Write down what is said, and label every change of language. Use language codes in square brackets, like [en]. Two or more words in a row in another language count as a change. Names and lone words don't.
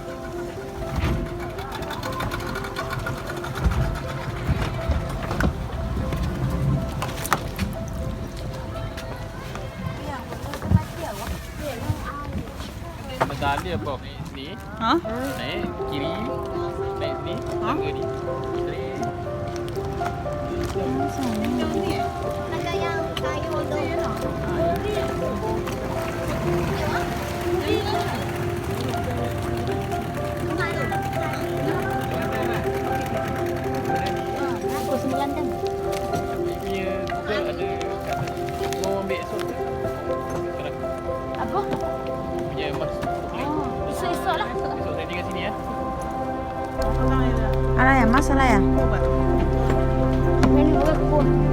[ms] Medalya apa? Ni? Hah? Naik kiri. Naik ni. Tangga ni. Naga yang kayu tu. Aku 9 jam. Punya tu ada kat sana. Mau ambil esok ke? Apa? Punya mas. Esok-esok lah. Esok saya tinggal sini ya. [th] อะไรอ่ะมัสอะไรอ่ะ [ms] Ini bukan pun.